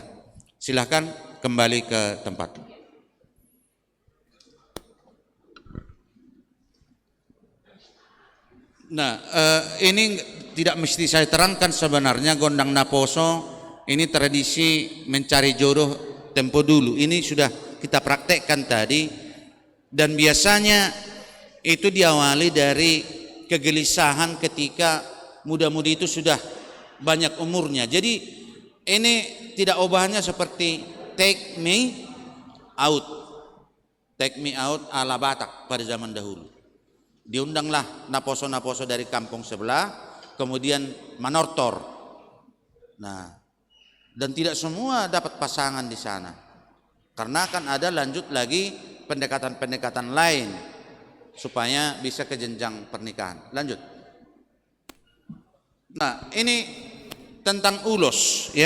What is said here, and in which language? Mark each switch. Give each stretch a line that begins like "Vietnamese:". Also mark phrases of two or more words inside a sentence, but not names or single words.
Indonesian: Silahkan kembali ke tempat. Nah, ini tidak mesti saya terangkan sebenarnya gondang Naposo ini tradisi mencari jodoh tempo dulu. Ini sudah kita praktekkan tadi, dan biasanya itu diawali dari kegelisahan ketika muda-mudi itu sudah banyak umurnya. Jadi ini tidak ubahnya seperti
English: take me out
Indonesian: ala Batak pada zaman dahulu. Diundanglah naposo-naposo dari kampung sebelah, kemudian manortor. Nah, dan tidak semua dapat pasangan di sana, karena akan ada lanjut lagi pendekatan-pendekatan lain supaya bisa ke jenjang pernikahan. Lanjut. Nah, ini tentang ulos ya.